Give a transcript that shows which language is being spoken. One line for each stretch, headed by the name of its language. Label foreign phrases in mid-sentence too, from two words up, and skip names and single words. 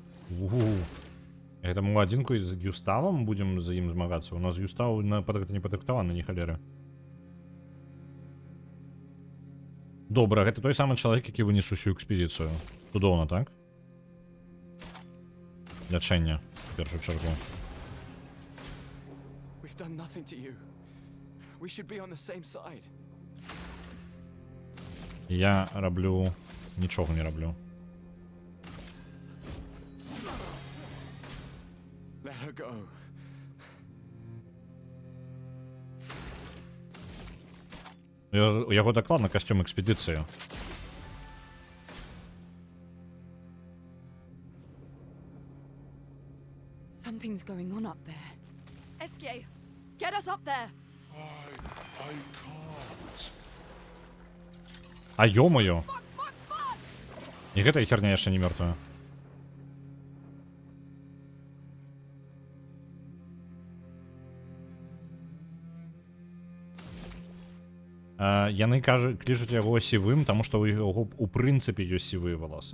Belarusian: Это мы адзінку з Юставом будем за ім змагацца? У нас Юстав на гэта не падрыхтаваны, ні халеры. Добра, гэта той самы чалавек, які вынес усю экспедыцыю. Цудоўна, так? Лячэнне, в першую чаргу.
English: We've done nothing to you. We should be on the same side.
Belarusian: Я раблю... нічога не раблю.
English: Let her go.
Belarusian: У яго дакладна касцюм экспедыцыі.
English: Something's going on up there. Esquier, get us up there! I can't.
Russian: А ё-моё!
Belarusian: І гэтая херня яшчэ не мёртвая. Яны клічуць яго сівым, таму што ў яго у прынцыпе ёсць сівыя валасы.